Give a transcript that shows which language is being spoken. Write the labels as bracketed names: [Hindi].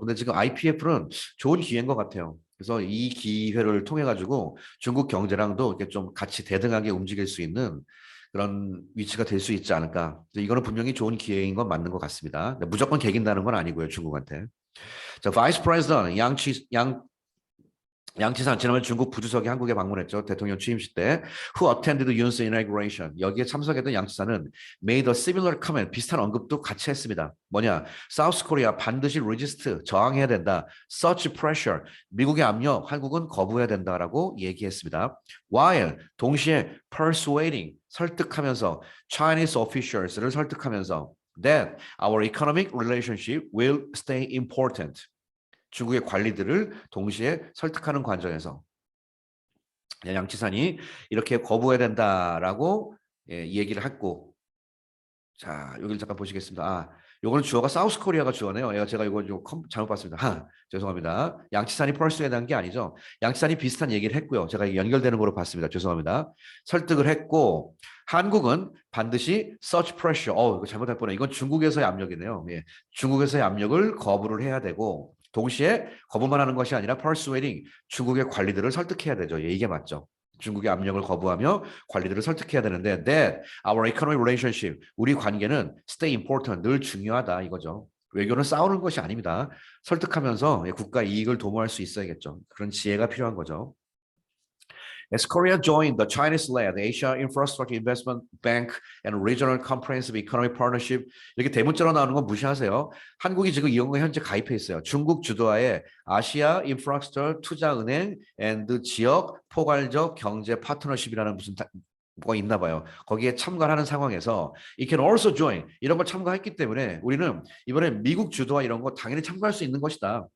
[Korean] 근데 지금 IPF는 좋은 기회인 것 같아요. 그래서 이 기회를 통해 가지고 중국 경제랑도 이렇게 좀 같이 대등하게 움직일 수 있는 그런 위치가 될 수 있지 않을까. 이거는 분명히 좋은 기회인 건 맞는 것 같습니다. 무조건 개긴다는 건 아니고요, 중국한테. 자, 바이스 프레지던트 양치산 지난번 중국 부주석이 한국에 방문했죠. 대통령 취임식 때. [English] Who attended Yoon's inauguration. [Korean] 여기에 참석했던 양치산은 [English] made a similar comment. [Korean] 비슷한 언급도 같이 했습니다. 뭐냐? South Korea 반드시 resist. 저항해야 된다. [English] Such pressure. [Korean] 미국의 압력 한국은 거부해야 된다라고 얘기했습니다. [English] While 동시에 persuading. [Korean] 설득하면서 [English] Chinese officials를 설득하면서 that our economic relationship will stay important. [Korean] 중국의 관리들을 동시에 설득하는 과정에서 양치산이 이렇게 거부해야 된다라고 얘기를 했고, 자 여기를 잠깐 보시겠습니다. 요거는 주어가 사우스 코리아가 주어네요. 제가 이거 잘못 봤습니다. 죄송합니다. 양치산이 펄스에 대한 게 아니죠. 양치산이 비슷한 얘기를 했고요. 제가 연결되는 거로 봤습니다. 죄송합니다. 설득을 했고 한국은 반드시 such pressure. 이거 잘못할 뻔해. 이건 중국에서의 압력이네요. 중국에서의 압력을 거부를 해야 되고 동시에 거부만 하는 것이 아니라 persuading 중국의 관리들을 설득해야 되죠. 이게 맞죠. 중국의 압력을 거부하며 관리들을 설득해야 되는데 [English] that our economic relationship [Korean] 우리 관계는 stay important 늘 중요하다 이거죠. 외교는 싸우는 것이 아닙니다. 설득하면서 국가 이익을 도모할 수 있어야겠죠. 그런 지혜가 필요한 거죠. [English] As Korea joined the Chinese-led Asia Infrastructure Investment Bank and Regional Comprehensive Economic Partnership [Korean] 이렇게 대문자로 나오는 건 무시하세요. 한국이 지금 이런 거 현재 가입해 있어요. 중국 주도하에 아시아 인프라스트럭처 투자은행 and 지역 포괄적 경제 파트너십이라는 무슨 뭐가 있나 봐요. 거기에 참가하는 상황에서 [English] it can also join [Korean] 이런 걸 참가했기 때문에 우리는 이번에 미국 주도와 이런 거 당연히 참가할 수 있는 것이다.